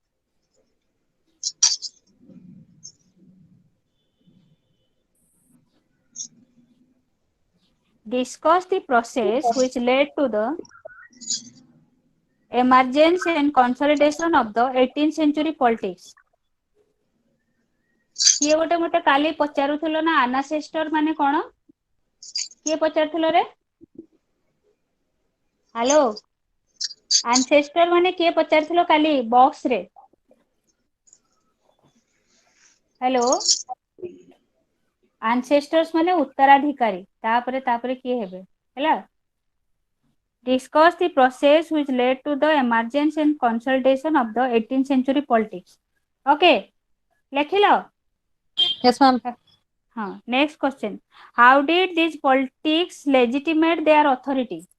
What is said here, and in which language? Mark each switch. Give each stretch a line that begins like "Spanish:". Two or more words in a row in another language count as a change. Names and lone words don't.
English: Discuss the process which led to the emergence and consolidation of the 18th century politics.
Odia: କିଏ ଗୋଟେ ମତେ କାଲି ପଚାରୁଥିଲ ନା ଆନାସେଷ୍ଟର ମାନେ କଣ? କିଏ ପଚାରୁଥିଲ ରେ? ହ୍ୟାଲୋ, ଆନସେଷ୍ଟର ମାନେ କିଏ ପଚାରୁଥିଲ କାଲି ବକ୍ସ ରେ? ହ୍ୟାଲୋ, ancestors ମାନେ ଉତ୍ତରାଧିକାରୀ, ତାପରେ କିଏ ହେବେ ହେଲା?
English: Discuss the process which led to the emergence and consolidation of the 18th century politics.
Odia: Okay, ଲେଖିଲ?
English: Yes, ma'am. ହଁ, next question. How did these politics legitimate their authority?